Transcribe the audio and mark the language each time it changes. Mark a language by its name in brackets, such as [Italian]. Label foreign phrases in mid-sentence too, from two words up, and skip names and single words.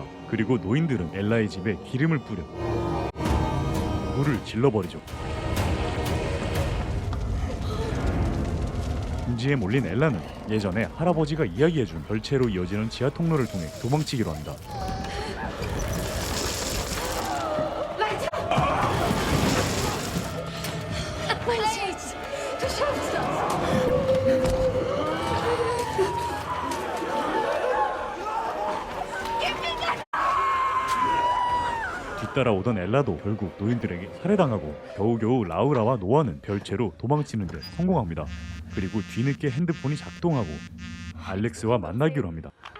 [Korean] 그리고 노인들은 엘라의 집에 기름을 뿌려 불을 질러버리죠. 궁지에 몰린 엘라는 예전에 할아버지가 이야기해준 별채로 이어지는 지하 통로를 통해 도망치기로 합니다. [German] Mein Schatz, du schaffst das! [Korean] 뒤따라오던 엘라도 결국 노인들에게 살해당하고 겨우겨우 라우라와 노아는 별채로 도망치는 데 성공합니다. 그리고 뒤늦게 핸드폰이 작동하고 알렉스와 만나기로 합니다.